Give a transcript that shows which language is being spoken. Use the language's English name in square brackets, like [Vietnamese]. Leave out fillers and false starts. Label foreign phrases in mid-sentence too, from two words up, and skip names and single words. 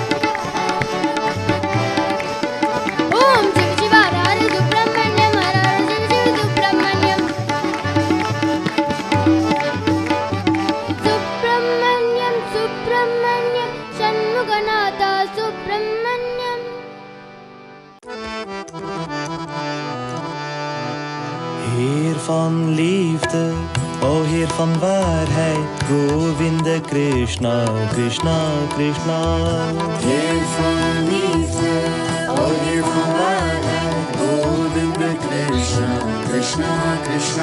[Sanskrit] ओम शिव शिव हर हर सुब्रह्मण्यं हर हर शिव शिव सुब्रह्मण्यं सुब्रह्मण्यं सुब्रह्मण्यं षण्मुखनाथ सुब्रह्मण्यं [Dutch] Heer van liefde, o Heer van waarheid, Govinda Krishna, Krishna, Krishna. Heer van liefde, o Heer van waarheid, Govinda Krishna, Krishna, Krishna.